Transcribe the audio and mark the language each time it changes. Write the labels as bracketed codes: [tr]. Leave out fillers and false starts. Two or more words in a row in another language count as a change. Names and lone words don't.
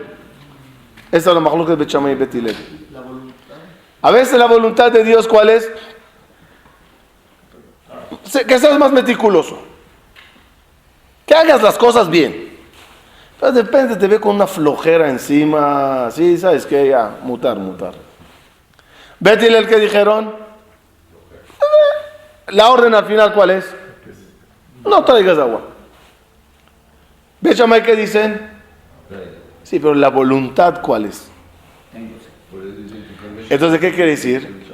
[es] Esa es la Mahloket de Bet Shammai y Bet Hillel. A veces la voluntad de Dios, ¿cuál es? Que seas más meticuloso. Que hagas las cosas bien. Pero de repente te ve con una flojera encima. Sí, ¿sabes qué? Ya, mutar. Bet Hillel, ¿qué dijeron? La orden al final, ¿cuál es? No traigas agua. Bet Shammai, ¿qué dicen? Sí, pero la voluntad, ¿cuál es? Entonces, ¿qué quiere decir?